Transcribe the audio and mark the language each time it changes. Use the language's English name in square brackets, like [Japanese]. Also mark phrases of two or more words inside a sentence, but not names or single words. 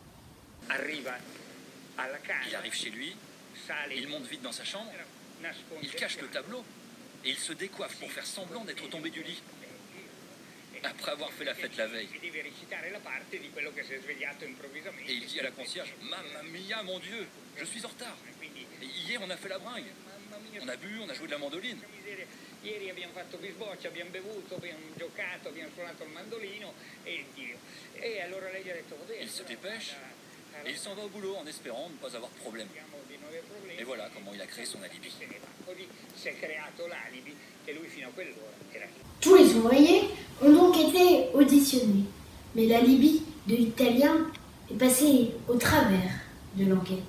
[French] Il arrive chez lui, il monte vite dans sa chambre, il cache le tableau et il se décoiffe pour faire semblant d'être tombé du lit. Après avoir fait la fête la veille. Et il dit à la concierge, « [Italian] Mamma mia, [French] mon Dieu, je suis en retard. Et hier, on a fait la bringue. On a bu, on a joué de la mandoline. » [Italian] Ieri abbiamo fatto bisboccia, abbiamo bevuto, abbiamo giocato, abbiamo suonato il mandolino e Dio. E allora lei gli ha detto, [French] Il se dépêche et il s'en va au boulot en espérant ne pas avoir de problème. Et voilà comment il a créé son alibi. Tous les ouvriers ont donc été auditionnés, mais l'alibi de l'Italien est passé au travers de l'enquête.